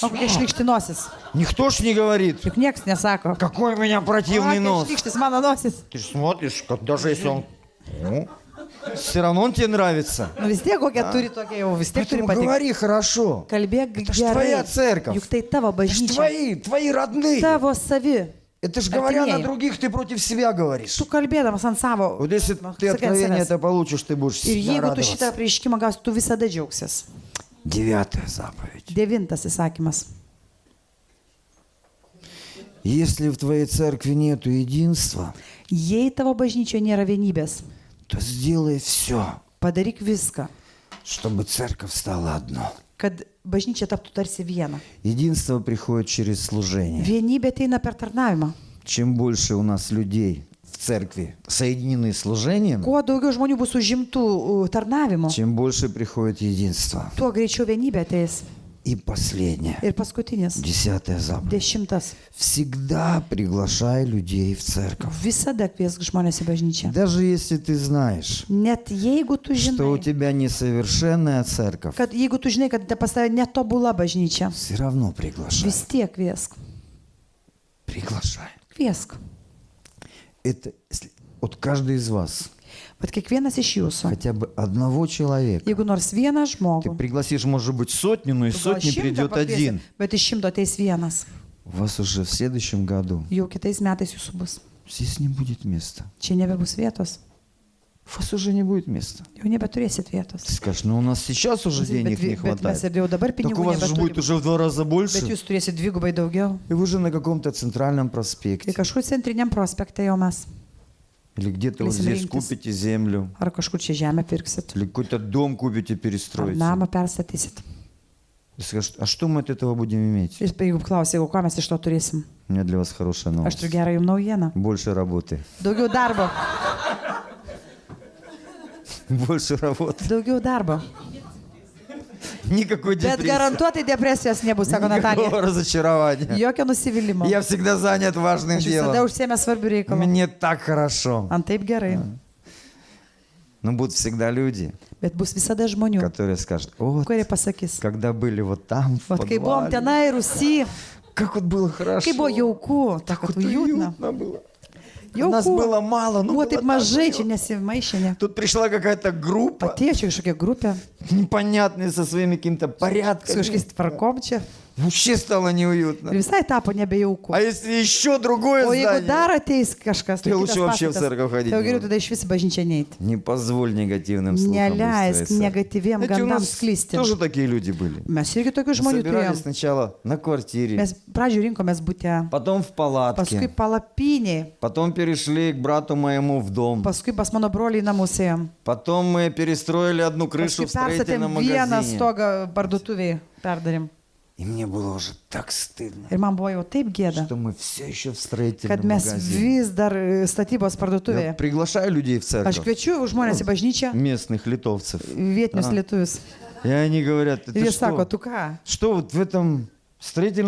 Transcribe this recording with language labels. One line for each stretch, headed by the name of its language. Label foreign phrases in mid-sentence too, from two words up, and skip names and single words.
Lithuanian: O kokia šlykšti nosis.
Russian: Никто ж не говорит,
Lithuanian: Juk niekas nesako.
Russian: какой у меня
Lithuanian: O,
Russian: противный
Lithuanian: kokia
Russian: нос.
Lithuanian: šlykštis mano nosis.
Russian: Ты ж смотришь, как даже если он... Ну, все равно он тебе нравится.
Lithuanian: Nu vis tiek kokia turi tokia jau, vis tiek turi
Russian: Поэтому
Lithuanian: patikti.
Russian: говори хорошо.
Lithuanian: Kalbėk
Russian: Это ж твоя
Lithuanian: gerai.
Russian: церковь.
Lithuanian: Juk tai tavo
Russian: Это ж
Lithuanian: bažnyčia.
Russian: твои родные.
Lithuanian: Tavo savi.
Russian: Это ж говоря на
Lithuanian: Artimieji.
Russian: других, ты против себя говоришь.
Lithuanian: Tu kalbėdamas ant savo.
Russian: Вот если ты
Lithuanian: sakai ant
Russian: откровение
Lithuanian: savęs.
Russian: это получишь, ты будешь
Lithuanian: Ir
Russian: всегда
Lithuanian: jeigu tu šitą
Russian: радоваться.
Lithuanian: prieiškimą gausi, tu visada džiaugsies.
Russian: 9 заповедь.
Lithuanian: 9 įsakymas.
Russian: Если в твоей церкви нету единства,
Lithuanian: Jei tavo bažnyčioje nėra vienybės,
Russian: то сделай все,
Lithuanian: padaryk viską,
Russian: чтобы церковь стала одно.
Lithuanian: kad bažnyčia taptų tarsi viena.
Russian: Единство приходит через служение.
Lithuanian: Vienybė ateina per tarnavimą.
Russian: Чем больше у нас людей в церкви соединены служением,
Lithuanian: Kuo daugiau žmonių bus užimtų tarnavimu,
Russian: тем больше приходит единство.
Lithuanian: tuo greičiau vienybė ateis.
Russian: И последнее,
Lithuanian: Ir paskutinis,
Russian: 10 заповедь.
Lithuanian: 10.
Russian: Всегда приглашай людей в церковь.
Lithuanian: Visada kviesk žmonės į bažnyčią.
Russian: Даже если ты знаешь,
Lithuanian: Net jeigu tu
Russian: что у
Lithuanian: žinai,
Russian: тебя несовершенная церковь,
Lithuanian: kad jeigu tu žinai, kad pas tave netobula bažnyčia,
Russian: все равно приглашай.
Lithuanian: vis tiek kviesk.
Russian: Приглашай.
Lithuanian: Kviesk.
Russian: Это вот каждый из вас,
Lithuanian: Bet kiekvienas iš jūsų,
Russian: хотя бы одного человека.
Lithuanian: jeigu nors vieną
Russian: Ты
Lithuanian: žmogų,
Russian: пригласишь, может быть, сотню, но из
Lithuanian: tu gal
Russian: сотни
Lithuanian: 100
Russian: придет
Lithuanian: pakviesi,
Russian: один.
Lithuanian: bet iš 100 ateis vienas.
Russian: У вас уже в следующем году
Lithuanian: Jau kitais metais jūsų bus.
Russian: здесь не будет места.
Lithuanian: Čia nebebus vietos.
Russian: У вас уже не будет места.
Lithuanian: Jau nebeturėsit vietos.
Russian: Ты скажешь, ну у нас сейчас уже денег не
Lithuanian: Bet mes
Russian: хватает.
Lithuanian: ir jau dabar
Russian: Так у
Lithuanian: pinigų
Russian: вас же будет
Lithuanian: nebeturime.
Russian: уже в 2 раза
Lithuanian: Bet
Russian: больше.
Lithuanian: jūs turėsit dvigubai daugiau.
Russian: И вы же на каком-то центральном
Lithuanian: Ir
Russian: проспекте.
Lithuanian: kažkur centriniam prospekte jau mes.
Russian: Или где-то вот Если здесь рынки купите землю.
Lithuanian: Ar kažkur čia žemę pirksit.
Russian: Или какой-то дом купите,
Lithuanian: Ar
Russian: перестроите.
Lithuanian: namą perstatysit.
Russian: И скажешь, а что мы от этого будем иметь?
Lithuanian: Ir jeigu klausia, jeigu ką mes iš to turėsim.
Russian: У меня для вас хорошая
Lithuanian: Aš
Russian: новость.
Lithuanian: turiu gerą jums naujieną.
Russian: Больше работы.
Lithuanian: Daugiau darbo.
Russian: Больше работы.
Lithuanian: Daugiau darbo.
Russian: Никакой
Lithuanian: Bet
Russian: депрессии.
Lithuanian: garantuotai depresijos nebus, sako Natalija.
Russian: Никакого разочарования.
Lithuanian: Jokio nusivylimo.
Russian: Я всегда занят важным
Lithuanian: Aš visada
Russian: делом.
Lithuanian: užsiemę svarbių reikalų.
Russian: Мне так хорошо.
Lithuanian: Ant taip gerai.
Russian: Но будут всегда люди,
Lithuanian: Bet bus visada žmonių,
Russian: которые скажут, вот,
Lithuanian: kurie pasakys.
Russian: когда были вот там, в
Lithuanian: Vat kai buvom
Russian: подвале,
Lithuanian: tenai Rusy,
Russian: как вот было хорошо.
Lithuanian: kai buvo jauku,
Russian: Так так вот uютно. уютно было. Нас
Lithuanian: Jauku.
Russian: было мало, но
Lithuanian: Buvo
Russian: было
Lithuanian: taip
Russian: так
Lithuanian: mažai,
Russian: уютно.
Lithuanian: čia nesimaišė.
Russian: Тут пришла какая-то группа,
Lithuanian: Atėjo čia kažkokia grupė,
Russian: непонятная, со своими какими-то
Lithuanian: su
Russian: порядками.
Lithuanian: kažkokiais tvarkom čia.
Russian: Вообще стало
Lithuanian: Ir
Russian: неуютно.
Lithuanian: visai tapo nebejauku.
Russian: А если еще другое
Lithuanian: O jeigu
Russian: здание?
Lithuanian: dar ateis kažkas, Tai lūčiau
Russian: вообще в церковь ходить
Lithuanian: tai jau
Russian: не
Lithuanian: geriau
Russian: надо.
Lithuanian: tada iš vis į bažnyčią neiti.
Russian: Не позволь негативным слухам
Lithuanian: Neleisk
Russian: выстроиться.
Lithuanian: negatyviem
Russian: Знаете, у
Lithuanian: gandams
Russian: нас
Lithuanian: sklisti.
Russian: тоже такие люди были.
Lithuanian: Mes irgi tokių
Russian: Мы
Lithuanian: žmonių
Russian: собирались
Lithuanian: turėjom.
Russian: сначала на квартире,
Lithuanian: Mes pradžioje rinkomės būte,
Russian: потом в
Lithuanian: paskui
Russian: палатке,
Lithuanian: palapiniai,
Russian: потом перешли к брату моему в дом,
Lithuanian: paskui pas mano broliai į namus ėjom.
Russian: потом мы перестроили одну крышу
Lithuanian: Paskui
Russian: в строительном
Lithuanian: perstatėm vieną
Russian: магазине.
Lithuanian: stogą parduotuviai, perdarėm.
Russian: И мне было уже так стыдно,
Lithuanian: Ir man buvo jau taip gėda,
Russian: что мы все еще в
Lithuanian: kad
Russian: строительном
Lithuanian: mes
Russian: магазине.
Lithuanian: vis dar statybos
Russian: Я
Lithuanian: parduotuvėje.
Russian: приглашаю людей в
Lithuanian: Aš
Russian: церковь,
Lithuanian: kviečiu žmonės į bažnyčią,
Russian: местных литовцев.
Lithuanian: vietinius
Russian: А.
Lithuanian: lietuvius.
Russian: И они говорят,
Lithuanian: Ir
Russian: это
Lithuanian: jie sako,
Russian: что?
Lithuanian: tu ką?
Russian: Что вот в этом строительном